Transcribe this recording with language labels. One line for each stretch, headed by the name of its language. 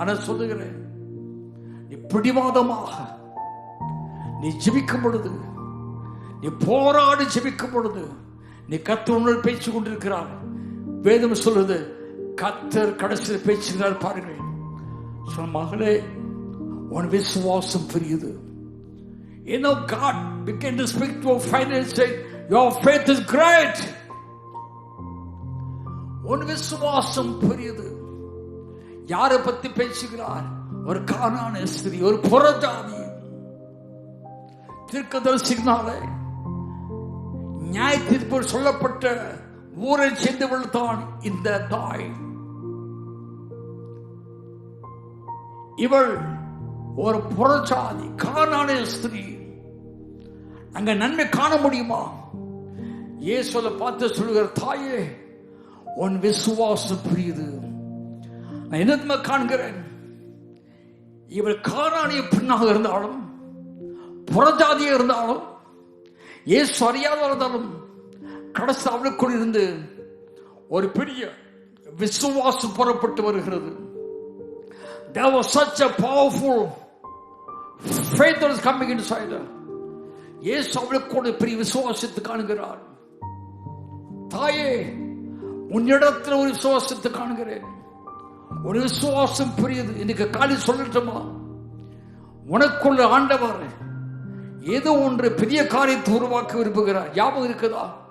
Tamil: ஆனால் சொல்லுகிறேன், நீ பிடிவாதமாக நீ ஜெபிக்கும் பொழுது, நீ போராடி ஜெபிக்கும் பொழுது, நீ கர்த்தர் பேச்சு கொண்டிருக்கிறார். வேதம் சொல்லுது, கர்த்தர் கடைசியில் பேசுகிறார். பாருங்கள், சொன்ன மகளே, உன் விசுவாசம் பெரியது.
English: You know, God began to speak to your faith and say, your faith is great.
Tamil: உன் விசுவாசம் பெரியது. யாரை பத்தி பேசுகிறார்? ஒரு கானான ஸ்திரீ, ஒரு புறஜாதி தீர்க்கதரிசியினாலே நியாய தீர்ப்பு சொல்லப்பட்ட ஊரை சேர்ந்தவள் தான் இந்த தாய். இவள் ஒரு புறஜாதி கானான ஸ்திரீ. அங்க நன்மை காண முடியுமா? இயேசுவை பார்த்து சொல்லுகிற, தாயே உன் விசுவாசம் புரியுது. நான் என்ன காண்கிறேன், இவள் காராணிய பெண்ணாக இருந்தாலும், புறஜாதியாக இருந்தாலும், இயேசு அறியாத இருந்தாலும், கடைசி அவளுக்குள் இருந்து ஒரு பெரிய விசுவாசம் புறப்பட்டு வருகிறது.
English: There was such a powerful faith that was coming inside her.
Tamil: இயேசு அவளுக்கு பெரிய விசுவாசத்தை காணுகிறார். தாயே உன்னிடத்தில் ஒரு விசுவாசத்தை காணுகிறேன், ஒரு விசுவாசம் புரியுது. இன்னைக்கு காலை சொல்லட்டுமா, உனக்குள்ள ஆண்டவர் ஏதோ ஒன்று பெரிய காரியத்தை உருவாக்க விரும்புகிறார். ஞாபகம் இருக்குதா?